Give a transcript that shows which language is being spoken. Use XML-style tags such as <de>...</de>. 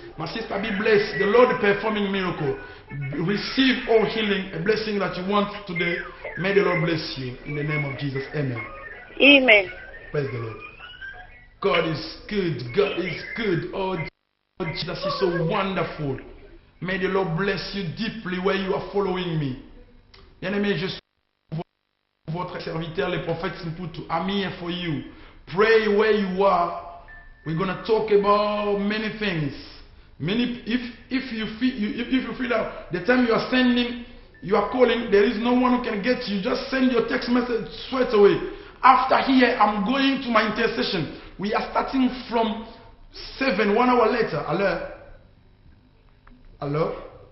<en>My sister, be blessed. The Lord is performing miracle. Receive all healing, a blessing that you want today. May the Lord bless you. In the name of Jesus. Amen. Amen. Praise the Lord. God is good. God is good. Oh, Jesus is so wonderful. May the Lord bless you deeply where you are following me.</en> <fr>Bien-aimé, je suis votre serviteur, le prophète Simputu.</fr> <en>I'm here for you. Pray where you are. We're going to talk about many things. If you feel that the time you are sending, you are calling, there is no one who can get you, just send your text message straight away. After here, I'm going to my intercession. We are starting from 7, 1 hour later. Hello?</en>